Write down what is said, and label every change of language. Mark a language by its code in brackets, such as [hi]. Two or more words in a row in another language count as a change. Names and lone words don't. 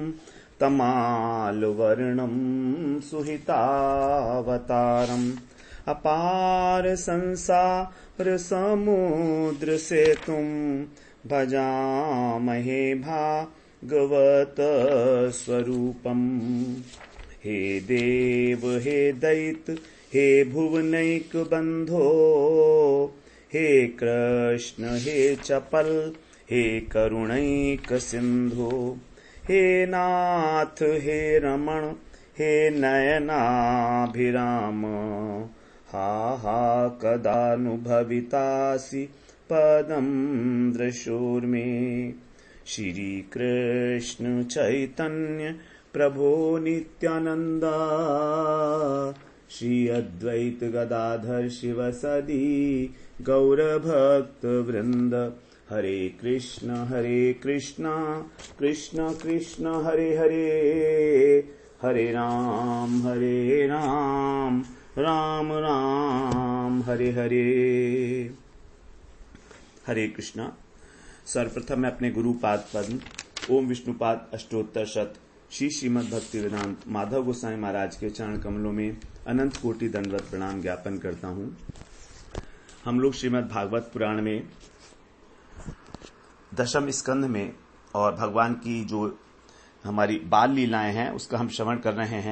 [sa] तमालवर्णं सुहितावतारम् अपार संसार समुद्र सेतुं भजामहे भागवत स्वरूपम्। हे देव हे दैत हे भुवनैक बंधो हे कृष्ण हे चपल हे करुणैक सिंधु हे नाथ हे रमण हे नयनाभिराम हा हा कदानुभवितासि पदं दृशोर्मे। श्री कृष्ण चैतन्य प्रभो नित्यानंद श्री अद्वैत गदाधर शिवसदि गौरभक्त वृंद। हरे कृष्ण कृष्ण कृष्ण हरे हरे हरे राम राम राम हरे हरे। [hi] हरे कृष्णा। सर्वप्रथम मैं अपने गुरुपाद पद्म ओम विष्णुपाद अष्टोत्तर शत श्री श्रीमद् भक्ति वेदांत माधव गोसाई महाराज के चरण कमलों में अनंत कोटि दंडवत प्रणाम ज्ञापन करता हूं। हम लोग श्रीमद् भागवत पुराण में दशम स्कंध में और भगवान की जो हमारी बाल लीलाएं हैं उसका हम श्रवण कर रहे हैं।